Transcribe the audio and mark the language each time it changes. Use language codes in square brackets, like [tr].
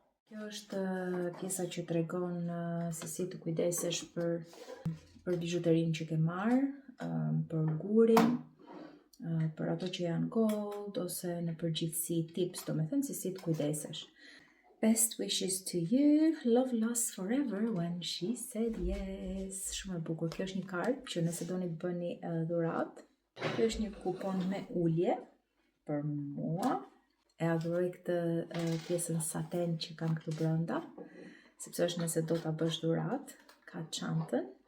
[sq] Kjo është pjesa që tregon se si të kujdesesh për bijuterinë që ke marrë, për gurin, për ato që janë gold, ose në përgjithësi tips, do me thënë se si të kujdesesh. [en] Best wishes to you, love lasts forever when she said yes. [sq] Shumë e bukur. Kjo është një kartë që nëse doni të bëni dhuratë. Kjo është një kupon me ulje për mua. E adhuroj këtë pjesën saten që kam këtu brenda, sepse është nëse do ta bësh dhuratë, ka çantën.